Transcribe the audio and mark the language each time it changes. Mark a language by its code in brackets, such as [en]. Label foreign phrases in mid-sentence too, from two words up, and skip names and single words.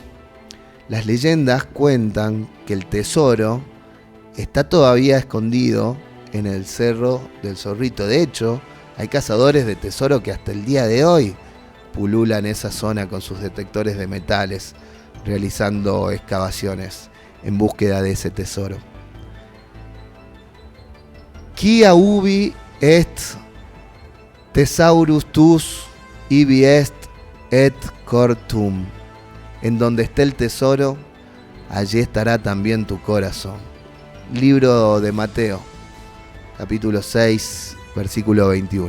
[es] Las leyendas cuentan que el tesoro está todavía escondido en el Cerro del Zorrito. De hecho, hay cazadores de tesoro que hasta el día de hoy pululan esa zona con sus detectores de metales, realizando excavaciones en búsqueda de ese tesoro. [la] Quia ubi est thesaurus tus, ibi est et cor tuum. [es] En donde esté el tesoro, allí estará también tu corazón. Libro de Mateo, capítulo 6, versículo 21.